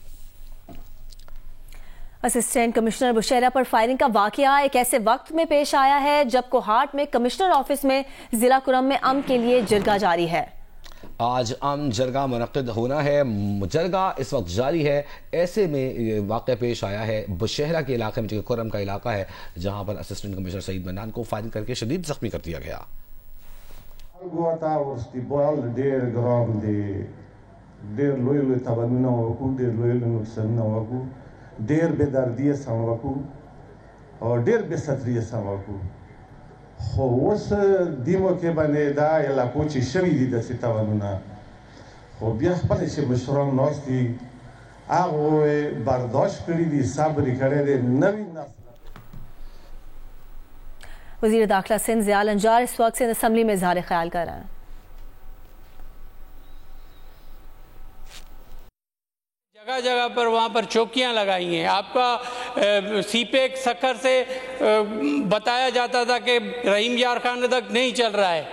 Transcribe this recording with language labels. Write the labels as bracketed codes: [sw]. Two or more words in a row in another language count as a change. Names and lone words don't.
[ur] اسسٹنٹ کمشنر بشہرہ پر فائرنگ کا واقعہ ایک ایسے وقت میں پیش آیا ہے جب کوہاٹ میں کمشنر آفس میں ضلع کرم میں امن کے لیے جرگہ جاری ہے. آج امن جرگہ منعقد ہونا ہے، جرگہ اس وقت جاری ہے. ایسے میں یہ واقعہ پیش آیا ہے بشہرہ کے علاقے میں، جو کرم کا علاقہ ہے، جہاں پر اسسٹنٹ کمشنر سعید منان کو فائرنگ کر کے شدید زخمی کر دیا گیا. [ps] ډېر بېدردي سم وکړو او ډېر بېستري سم وکړو، خو اوس دې موقع باندې دا علاقو چې شوي دي داسې تاوانونه، خو بیا خپل چې مشران ناست دي هغه برداشت کړي دي، صبر یې کړی دی. نوي نسل [ur] وزیر داخلہ سندھ ضیا لنجار اس وقت سندھ اسمبلی میں اظہار خیال کر رہے ہیں. جگہ جگہ پر وہاں پر چوکیاں لگائی ہیں. آپ کا سی پیک سکھر سے بتایا جاتا تھا کہ رحیم یار خان تک نہیں چل رہا ہے.